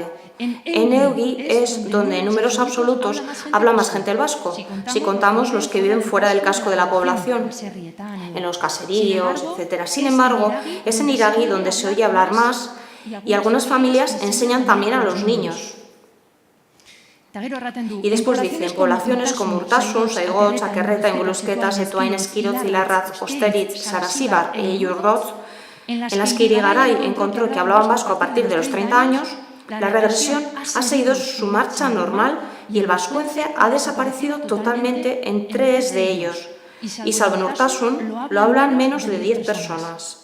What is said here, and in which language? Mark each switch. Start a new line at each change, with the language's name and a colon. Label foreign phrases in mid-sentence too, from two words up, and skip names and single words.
Spanish: En Eugi es donde en números absolutos habla más gente el vasco, si contamos los que viven fuera del casco de la población, en los caseríos, etc. Sin embargo, es en Iragi donde se oye hablar más y algunas familias enseñan también a los niños. Y después dicen, poblaciones como Urtasun, Saigot, Chakerreta, Ingulusqueta, Setuain, Esquirot, Zilarraz, Osteritz, Sarasíbar e Yurgot, en las que Irigaray encontró que hablaban vasco a partir de los 30 años, la regresión ha seguido su marcha normal y el vascuence ha desaparecido totalmente en 3 de ellos, y salvo en Urtasun, lo hablan menos de 10 personas.